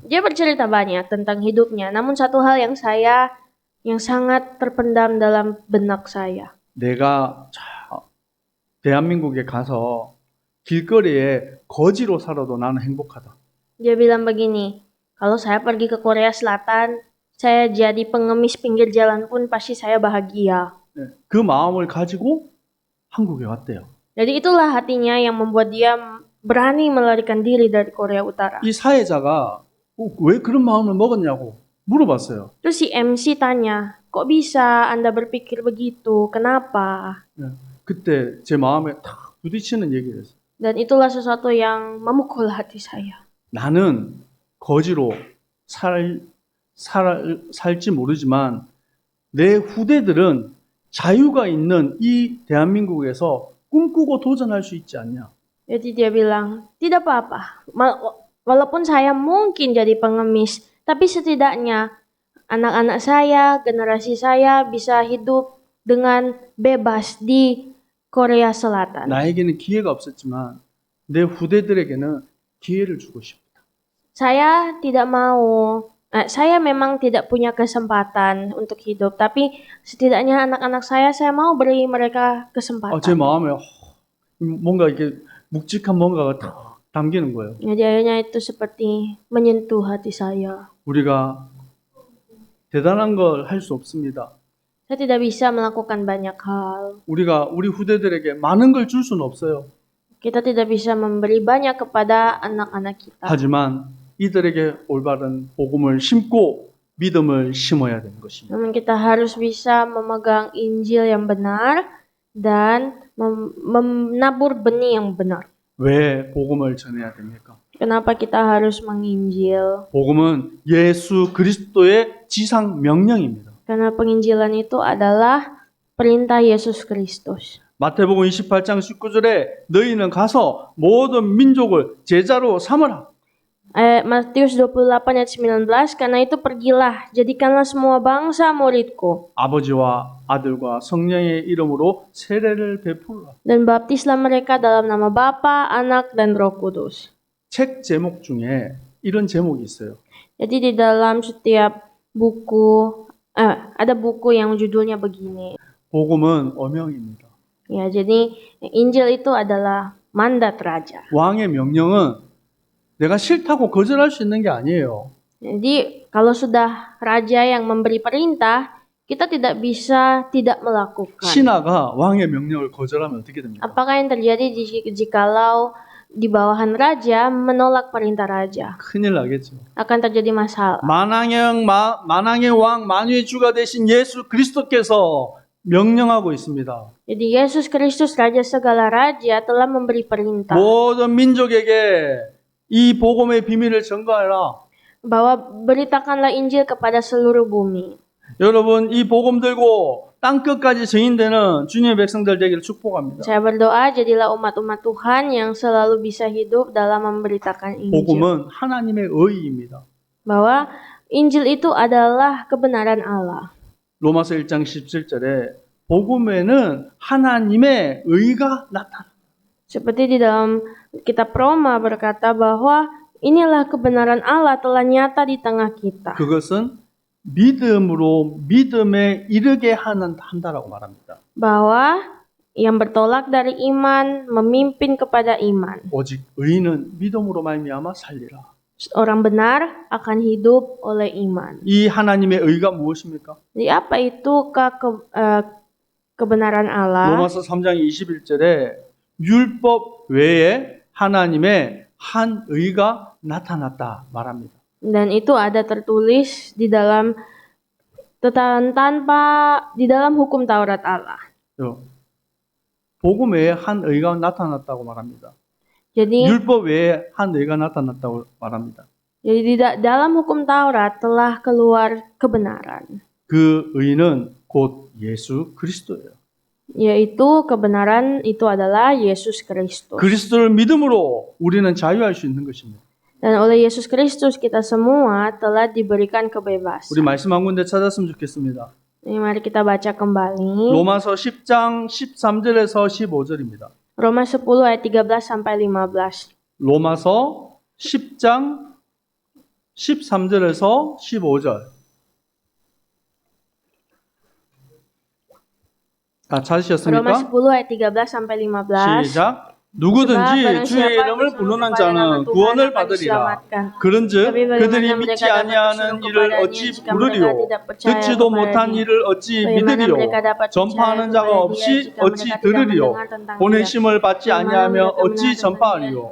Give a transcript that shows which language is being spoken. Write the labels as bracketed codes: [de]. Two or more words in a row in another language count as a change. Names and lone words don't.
[id] Dia bercerita banyak tentang hidupnya, namun satu hal yang sangat terpendam dalam benak saya. [ko] 내가 대한민국에 가서 길거리에 거지로 살아도 나는 행복하다. [id] Dia bilang begini, kalau saya pergi ke Korea Selatan, saya jadi pengemis pinggir jalan pun pasti saya bahagia. [ko] 그 마음을 가지고 한국에 왔대요. [id] Jadi itulah hatinya yang membuat dia berani melarikan diri dari Korea Utara. [ko] 이 사회자가 왜 그런 마음을 먹었냐고 물어봤어요. [id] Terus si MC tanya, kok bisa Anda berpikir begitu? Kenapa? [ko] 그때 제 마음에 탁 부딪히는 얘기를 했어요. [id] Dan itulah sesuatu yang memukul hati saya. [ko] 나는 거지로 살지 모르지만 내 후대들은 자유가 있는 이 대한민국에서 꿈꾸고 도전할 수 있지 않냐. [id] Jadi dia bilang, tidak apa-apa. Walaupun saya mungkin jadi pengemis, tapi setidaknya anak-anak saya, generasi saya bisa hidup dengan bebas di Korea Selatan. [ko] 나에게는 기회가 없었지만 내 후대들에게는 기회를 주고 싶다. [id] Saya memang tidak punya kesempatan untuk hidup, tapi setidaknya anak-anak saya mau beri mereka [ko] 제 [id] kesempatan. [ko] 마음에 뭔가 이렇게 묵직한 뭔가가 탁 담기는 거예요. [id] Jadi akhirnya itu seperti menyentuh hati saya. [ko] 우리가 대단한 걸 할 수 없습니다. [id] Saya tidak bisa melakukan banyak hal. [ko] 우리가 우리 후대들에게 많은 걸 줄 수는 없어요. [id] Kita tidak bisa memberi banyak kepada anak-anak kita. [ko] 하지만 이들에게 올바른 복음을 심고 믿음을 심어야 되는 것입니다. [id] Namun kita harus bisa memegang Injil yang benar dan menabur benih yang benar. [ko] 왜 복음을 전해야 됩니까? [id] Kenapa kita harus menginjil? [ko] 복음은 예수 그리스도의 지상 명령입니다. [id] Karena penginjilan itu adalah perintah Yesus Kristus. [ko] 마태복음 28장 19절에 너희는 가서 모든 민족을 제자로 삼으라. [id] Matius 28 ayat 19, karena itu pergilah, jadikanlah semua bangsa muridku, [ko] 아버지와 아들과 성령의 이름으로 세례를 베풀라. [id] dan baptislah mereka dalam nama Bapa, Anak, dan Roh Kudus. [ko] 책 제목 중에 이런 제목이 있어요. [id] Jadi di dalam setiap buku, ada buku yang judulnya begini. [ko] 복음은 어명입니다. [id] Ya, jadi Injil itu adalah mandat raja. [ko] 왕의 명령은 내가 싫다고 거절할 수 있는 게 아니에요. [id] Jadi kalau sudah raja yang memberi perintah, kita tidak bisa tidak melakukan. [ko] 신하가 왕의 명령을 거절하면 어떻게 됩니까? [id] Apakah yang terjadi jikalau di bawahan raja menolak perintah raja? [ko] 큰일 나겠죠. [id] Akan terjadi masalah. [ko] 만왕의 왕 만유의 주가 되신 예수 그리스도께서 명령하고 있습니다. [id] Jadi Yesus Kristus Raja segala raja telah memberi perintah [ko] 모든 민족에게 이 복음의 비밀을 전가해라. [id] bahwa beritakanlah Injil kepada seluruh bumi. [ko] 여러분 이 복음 들고 땅 끝까지 증인되는 주님의 백성들 되기를 축복합니다. [id] Saya berdoa jadilah umat-umat Tuhan yang selalu bisa hidup dalam memberitakan Injil. [ko] 복음은 하나님의 의의입니다. [id] Bahwa Injil itu adalah kebenaran Allah. [ko] 로마서 1장 17절에 복음에는 하나님의 의가 나타나. [id] Seperti di dalam kitab Roma berkata bahwa inilah kebenaran Allah telah nyata di tengah kita. [ko] 그것은 믿음으로 믿음에 이르게 한다라고 말합니다. [id] Bahwa yang bertolak dari iman memimpin kepada iman. [ko] 오직 의인은 믿음으로 말미암아 살리라. [id] Orang benar akan hidup oleh iman. [ko] 이 하나님의 의가 무엇입니까? [id] Jadi apa itu kebenaran Allah? [ko] 로마서 3장 21절에 율법 외에 하나님의 한 의가 나타났다 말합니다. [id] Dan itu ada tertulis di dalam di dalam hukum Taurat Allah. [ko] 복음 외에 한 의가 나타났다고 말합니다. [id] Jadi [ko] 율법 외에 한 의가 나타났다고 말합니다. [id] Jadi dalam hukum Taurat telah keluar kebenaran. [ko] 그 의는 곧 예수 그리스도예요. [id] Yaitu kebenaran itu adalah Yesus Kristus. [ko] 그리스도를 믿음으로 우리는 자유할 수 있는 것입니다. [id] Dan oleh Yesus Kristus kita semua telah diberikan kebebasan. [ko] 우리 말씀 한 군데 찾았으면 좋겠습니다. [id] Mari kita baca kembali. [ko] 로마서 10장 13절에서 15절입니다. [id] Roma 10 ayat 13 sampai 15. [ko] 로마서 10장 13절에서 15절. 찾으셨습니까? [id] Roma 10 ayat 13 sampai 15. [ko] 시작. 누구든지 주의 이름을 부르는 자는 구원을 받으리라. 그런즉 그들이 믿지 아니하는 이를 어찌 부르리요? 듣지도 못한 이를 어찌 믿으리요? 전파하는 자가 없이 어찌 들으리요? 보내심을 받지 아니하며 어찌 전파하리요?